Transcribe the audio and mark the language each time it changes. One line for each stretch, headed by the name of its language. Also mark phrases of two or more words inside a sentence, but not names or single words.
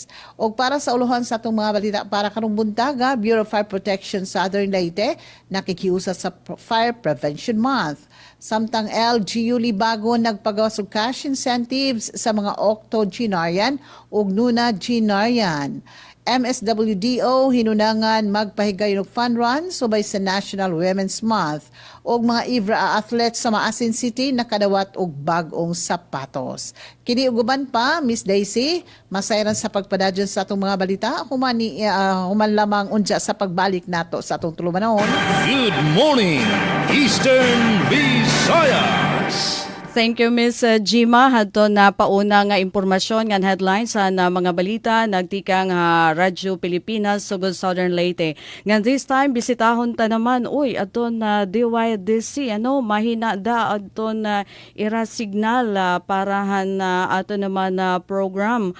Cebuano: O para sa uluhan sa itong mga balita para karong buntaga, Bureau of Fire Protection Southern Leyte, nakikiusa sa Fire Prevention Month. Samtang LGU Libago nagpagawas og
English: cash incentives
Cebuano: sa mga octogenarian ug nonagenarian. MSWDO hinunangan magpahigay og
English: fun run
Cebuano: subay sa National Women's Month og mga IVRA athletes sa Maasin City nakadawat og bag-ong sapatos. Kini ug uban pa, Miss Daisy, masayran sa pagpadadyon sa atong mga balita human lamang unja sa pagbalik nato sa atong tulumanon.
English: Good morning, Eastern Visayas. Thank you, Miss Jima.
Cebuano: Hadto na pauna nga impormasyon nga headlines sa mga balita nagtikang Radyo Pilipinas sugod Southern Leyte.
Waray: Ngan
English: this time
Waray: bisitahon ta naman aton na DYDC mahina da aton ira signal parahan ato naman program.